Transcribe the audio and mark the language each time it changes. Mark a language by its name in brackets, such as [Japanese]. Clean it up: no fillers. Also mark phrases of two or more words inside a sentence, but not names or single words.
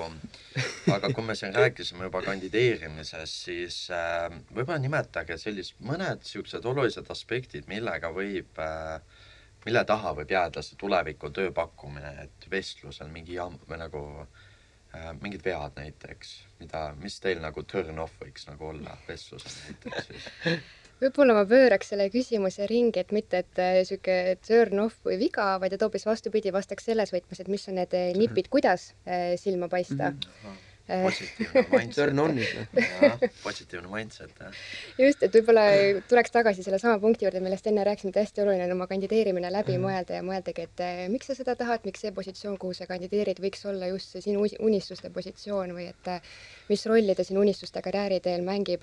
[Estonian] Aga kui me siin rääkisime juba kandideerimisest, siis võib-olla nimetage mõned sellised olulised aspektid, mille taha võib jääda see tuleviku tööpakkumine, et vestlusel mingid vead näiteks, mis teil nagu [English] turn off [Estonian] võiks nagu olla vestlusel näiteks siis? Võib-olla ma pööraks selle küsimuse ringi, et mitte, et siuke [English] turn off [Estonian] või viga, vaid et hoopis vastupidi vastaks selles võtmes, et mis on need nipid, kuidas silma paista. Positiivne mindset. [English] Turn on [Estonian] positiivne mindset. Just, et võib-olla tuleks tagasi selle sama punkti juurde, millest enne rääkisime, et hästi oluline on oma kandideerimine läbi mõelda ja mõeldagi, et miks sa seda tahad, miks see positsioon, kuhu sa kandideerid, võiks olla just see sinu unistuste positsioon või et mis rolli ta sinu unistuste karjääriteel mängib.